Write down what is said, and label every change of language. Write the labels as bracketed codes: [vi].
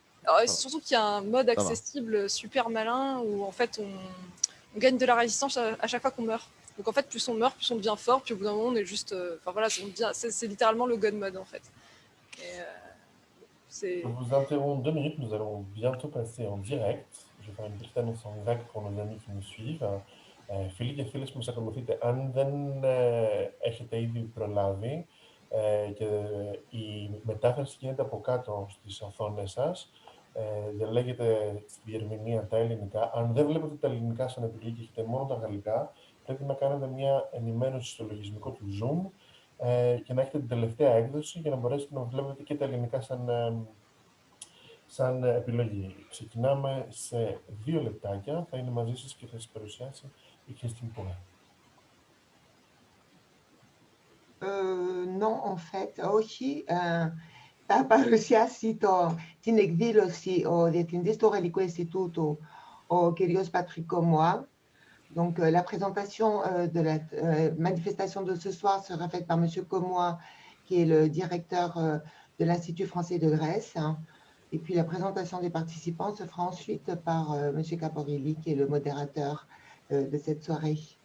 [fr] Alors, surtout qu'il y a un mode accessible super malin où en fait on gagne de la résistance à chaque fois qu'on meurt. Donc en fait, plus on meurt, plus on devient fort, puis au bout d'un moment, on est juste... c'est littéralement le God mode en fait. Je vous interromps 2 minutes, nous allons bientôt passer en direct. Je vais faire une petite annonce en grec pour nos amis qui nous suivent. [el] Φίλοι και φίλες που μας ακολουθείτε, αν δεν έχετε ήδη προλάβει και η μετάφραση γίνεται από κάτω στις οθόνες σας, διαλέγετε στη διερμηνία τα ελληνικά. Αν δεν βλέπετε τα ελληνικά σαν επιλογή και έχετε μόνο τα γαλλικά, πρέπει να κάνετε μια ενημέρωση στο λογισμικό του Zoom και να έχετε την τελευταία έκδοση για να μπορέσετε να βλέπετε και τα ελληνικά σαν επιλογή. Ξεκινάμε σε 2 λεπτάκια. Θα είναι μαζί σας και θα σας παρουσιάσει η Christine Poulin. [fr] Non, en fait, [el] όχι. Θα παρουσιάσει την εκδήλωση ο Διευθυντής του Γαλλικού Ινστιτούτου, ο κ. Patrick Commois. [fr] Donc, la présentation de la manifestation de ce soir sera faite par M. Commois, qui est le directeur de l'Institut français de Grèce. Et puis, la présentation des participants se fera ensuite par M. Caporilli, qui est le modérateur de cette soirée.